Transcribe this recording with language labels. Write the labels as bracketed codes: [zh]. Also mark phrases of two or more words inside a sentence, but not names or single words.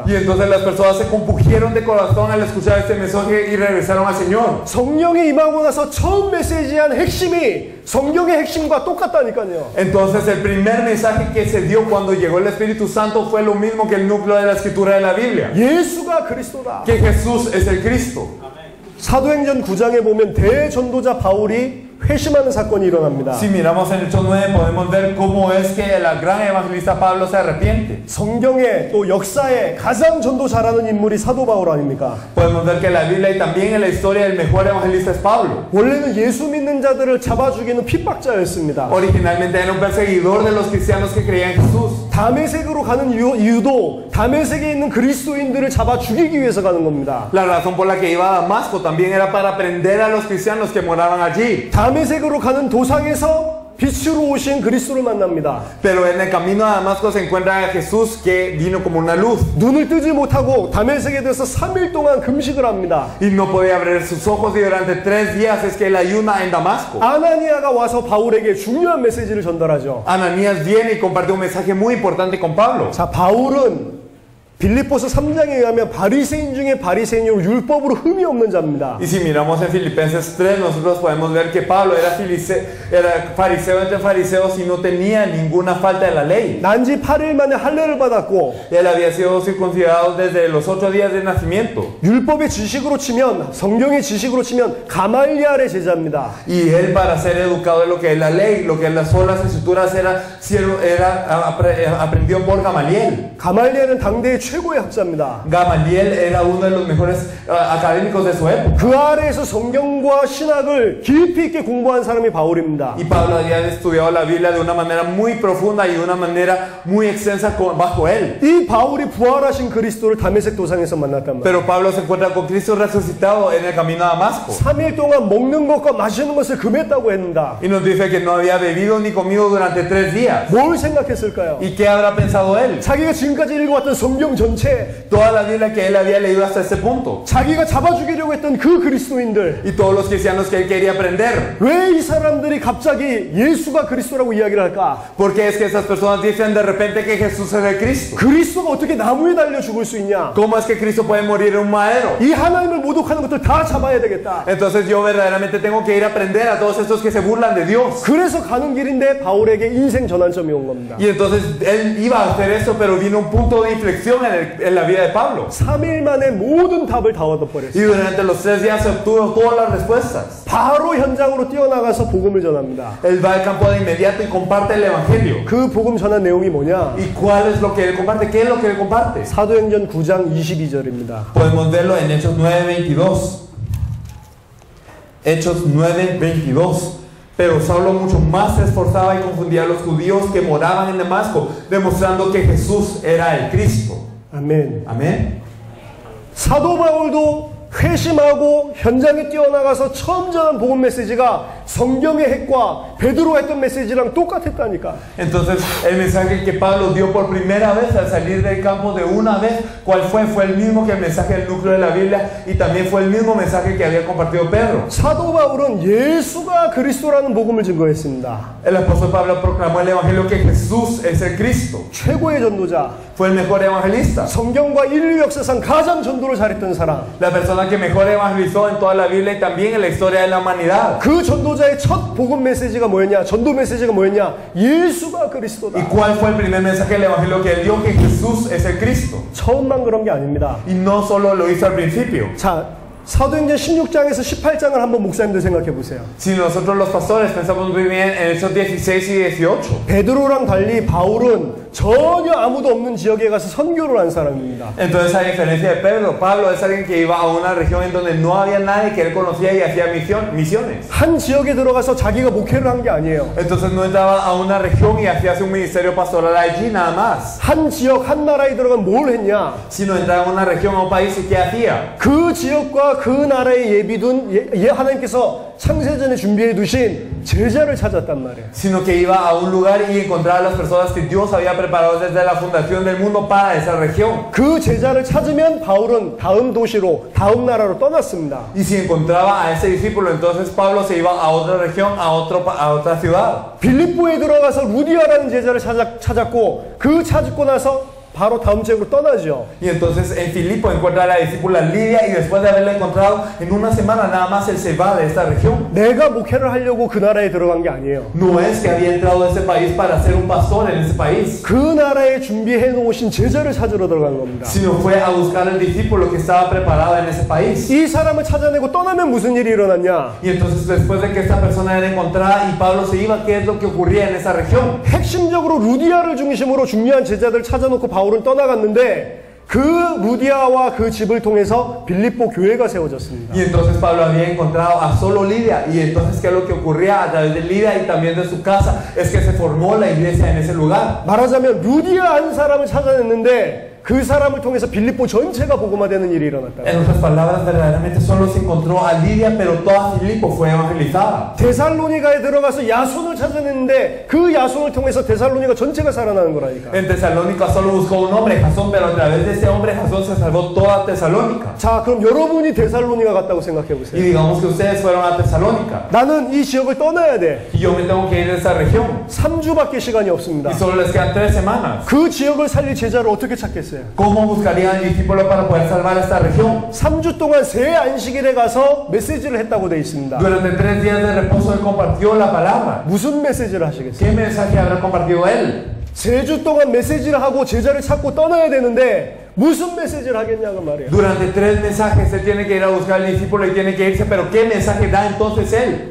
[es] Y entonces las personas se compungieron de corazón al escuchar este mensaje y regresaron al Señor. [ko] 성령이 임하고 나서 처음 메시지한 핵심이 성경의 핵심과 똑같다니까요. [es] Entonces el primer mensaje que se dio cuando llegó el Espíritu Santo fue lo mismo que el núcleo de la escritura de la Biblia. [ko] 예수가 그리스도다. [es] Que Jesús es el Cristo. [ko] 사도행전 9장에 보면 대전도자 바울이 회심하는 사건이 일어납니다. [es] Si miramos en Hechos 9 podemos ver cómo es que el gran evangelista Pablo se arrepiente. [ko] 성경에 또 역사에 가장 전도 잘하는 인물이 사도 바울 아닙니까? [es] Podemos ver que en la Biblia y también en la historia el mejor evangelista es Pablo. [ko] 원래는 예수 믿는 자들을 잡아 죽이는 핍박자였습니다. [es] Originalmente era un perseguidor de los cristianos que creían en Jesús. [ko] 다메섹으로 가는 이유도 다메섹에 있는 그리스도인들을 잡아 죽이기 위해서 가는 겁니다. [es] La razón por la que iba a Damasco también era para prender a los cristianos que moraban allí. [ko] 다메섹으로 가는 도상에서 빛으로 오신 그리스도를 만납니다. [es] Pero en el camino a Damasco se encuentra a Jesús que vino como una luz. [ko] 눈을 뜨지 못하고 다메섹에 대해서 3일 동안 금식을 합니다. [es] Y no podía abrir sus ojos y durante 3 días es que él ayuna en Damasco. [ko] 아나니아가 와서 바울에게 중요한 메시지를 전달하죠. [es] Ananías viene y comparte un mensaje muy importante con Pablo. [ko] 자, 바울은 빌립보서 3장에 의하면 바리새인 중에 바리새인으로 율법으로 흠이 없는 자입니다. [es] Y si miramos en Filipenses 3, nosotros podemos ver que Pablo era fariseo entre fariseos y no tenía ninguna falta de la ley. [ko] 난지 8일 만에 할례를 받았고 [es] Él había sido circuncidado desde los 8 días de nacimiento. [ko] 율법의 지식으로 치면 성경의 지식으로 치면 가말리알의 제자입니다. [es] Y él para ser educado en lo que es la ley, lo que es las solas escrituras aprendió por Gamaliel. [ko] 가말리알은 당대의 최고의 학자입니다. [es] Gamaliel era uno de los mejores académicos de su época. [ko] 그 아래에서 성경과 신학을 깊이 있게 공부한 사람이 바울입니다. [es] Y Pablo había estudiado la Biblia de una manera muy profunda y de una manera muy extensa bajo él. [ko] 이 바울이 부활하신 그리스도를 다메섹 도상에서 만났단 말이에요. [es] Pero Pablo se encuentra con Cristo resucitado en el camino a Damasco. [ko] 3일 동안 먹는 것과 마시는 것을 금했다고 했는다. [es] Y nos dice que no había bebido ni comido durante 3 días. [ko] 뭘 생각했을까요? [es] ¿Y qué habrá pensado él? [ko] 자기가 지금까지 읽어왔던 성경 전체, [es] toda la Biblia que él había leído hasta ese punto, [ko] 자기가 잡아 죽이려고 했던 그 그리스도인들, [es] y todos los cristianos que él quería prender. [ko] 왜 이 사람들이 갑자기 예수가 그리스도라고 이야기를 할까? [es] Porque es que esas personas dicen de repente que Jesús es el Cristo. [ko] 그리스도가 어떻게 나무에 달려 죽을 수 있냐? [es] ¿Cómo es que Cristo puede morir en un madero? [ko] 이 하나님을 모독하는 것들 다 잡아야 되겠다. [es] Entonces yo verdaderamente tengo que ir a prender a todos estos que se burlan de Dios. [ko] 그래서 가는 길인데 바울에게 인생 전환점이 온 겁니다. [es] Y entonces él iba a hacer eso, pero vino un punto de inflexión en la vida de Pablo. [ko] 3일 만에 mo든 답을 다 얻어버렸어요. [es] Y durante los 3 días se obtuvo todas las respuestas. [ko] 바로 현장으로 뛰어나가서 복음을 전합니다. [es] Él va al campo de inmediato y comparte el evangelio. [ko] 그 복음 전한 내용이 뭐냐? [es] ¿Y cuál es lo que él comparte? ¿Qué es lo que él comparte? [ko] 사도행전 9장 22절입니다. [es] Podemos verlo en Hechos 9:22. Hechos 9:22. Pero Saulo mucho más se esforzaba y confundía a los judíos que moraban en Damasco, demostrando que Jesús era el Cristo. [ko] 아멘. [es] Amén. [ko] 사도 바울도 회심하고 현장에 뛰어나가서 처음 전한 복음 메시지가 성경의 핵과 베드로가 했던 메시지랑 똑같았다니까. [es] Entonces el mensaje que Pablo dio por primera vez al salir del campo de una vez, ¿cuál fue? Fue el mismo que el mensaje del núcleo de la Biblia, y también fue el mismo mensaje que había compartido Pedro. [ko] 사도 바울은 예수가 그리스도라는 복음을 증거했습니다. [es] El apóstol Pablo proclamó el evangelio que Jesús es el Cristo. [ko] 최고의 전도자, [es] Fue el mejor evangelista, [ko] 성경과 인류 역사상 가장 전도를 잘했던 사람. [es] la persona que mejor evangelizó en toda la Biblia y también en la historia de la humanidad. [ko] 그 전도자의 첫 복음 메시지가 뭐였냐? 전도 메시지가 뭐였냐? 예수가 그리스도다. [es] ¿Y cuál fue el primer mensaje del evangelio que él dio? Que Jesús es el Cristo. [ko] 처음만 그런 게 아닙니다. [es] Y no solo lo hizo al principio. [ko] 자, 사도행전 16장에서 18장을 한번 목사님들 생각해 보세요. [es] Si nosotros los pastores pensamos muy bien en Hechos 16 y 18. [ko] 베드로랑 달리 바울은 전혀 아무도 없는 지역에 가서 선교를 한 사람입니다. [es] Entonces, a diferencia de Pedro, Pablo es alguien que iba a una región en donde no había nadie que él conocía y hacía misiones. [ko] 한 지역에 들어가서 자기가 목회를 한 게 아니에요. [es] Entonces no entraba a una región y hacía un ministerio pastoral allí nada más, [ko] 한 지역, 한 나라에 들어가면 뭘 했냐? [es] sino entraba a una región, a un país, y ¿qué hacía? [ko] 그 지역과 그 나라에 예비둔 하나님께서 창세전에 준비해 두신 제자를 찾았단 말이에요. [es] Sino que iba a un lugar y encontraba a las personas que Dios había preparado desde la fundación del mundo para esa región. [ko] 그 제자를 찾으면 바울은 다음 도시로, 다음 나라로 떠났습니다. [es] Y si encontraba a ese discípulo, entonces Pablo se iba a otra región, a otra ciudad. [ko] 빌립보에 들어가서 루디아라는 제자를 찾았고 그 찾고 나서 바로 다음 지역으로 떠나죠. [es] Y entonces en Filipo encuentra a la discípula Lidia, y después de haberla encontrado en una semana nada más, él se va de esta región. [ko] 내가 목회를 하려고 그 나라에 들어간 게 아니에요. [es] No es que había entrado a ese país para ser un pastor en ese país, [ko] 그 나라에 준비해 놓으신 제자를 찾으러 들어간 겁니다. [es] sino fue a buscar al discípulo que estaba preparado en ese país. [ko] 이 사람을 찾아내고 떠나면 무슨 일이 일어났냐? [es] Y entonces después de que esta persona era encontrada y Pablo se iba, ¿qué es lo que ocurría en esa región? [ko] 핵심적으로 루디아를 중심으로 중요한 제자들 찾아놓고 바울은 떠나갔는데 그 루디아와 그 집을 통해서 빌립보 교회가 세워졌습니다. [es] Y entonces Pablo había encontrado a solo Lidia, y entonces ¿qué es lo que ocurría a través de Lidia y también de su casa? Es que se formó la iglesia en ese lugar. [ko] 말하자면 루디아 한 사람을 찾아냈는데 그 사람을 통해서 빌립보 전체가 복음화되는 일이 일어났다. [es] En otras palabras, verdaderamente solo se encontró a Lidia, pero toda Filipo fue evangelizada. [ko] 데살로니가에 들어가서 야손을 찾아냈는데 그 야손을 통해서 데살로니가 전체가 살아나는 거라니까. [es] En Tesalónica solo buscó un hombre, Jasón, pero a través de ese hombre Jasón se salvó toda Tesalónica. [ko] 자, 그럼 여러분이 데살로니가 갔다고 생각해 [es] Y [ko] 보세요. [es] digamos que ustedes fueron a Tesalónica, [ko] 나는 이 지역을 떠나야 돼. [es] y yo me tengo que ir de esa región, [ko] 3주밖에 시간이 없습니다. [es] y solo les quedan 3 semanas. [ko] 그 지역을 살릴 제자를 어떻게 찾겠어요? [es] ¿Cómo buscarían al discípulo para poder salvar esta región? [ko] 3주 동안 새 안식일에 가서 메시지를 했다고 되어 있습니다. [es] Durante 3 días de reposo él compartió la palabra. [ko] 무슨 메시지를 하시겠어요? [es] ¿Qué mensaje habrá compartido él? [ko] 3주 동안 메시지를 하고 제자를 찾고 떠나야 되는데 무슨 메시지를 하겠냐고 말이에요. [es] Durante 3 mensajes él tiene que ir a buscar al discípulo y tiene que irse, pero ¿qué mensaje da entonces él?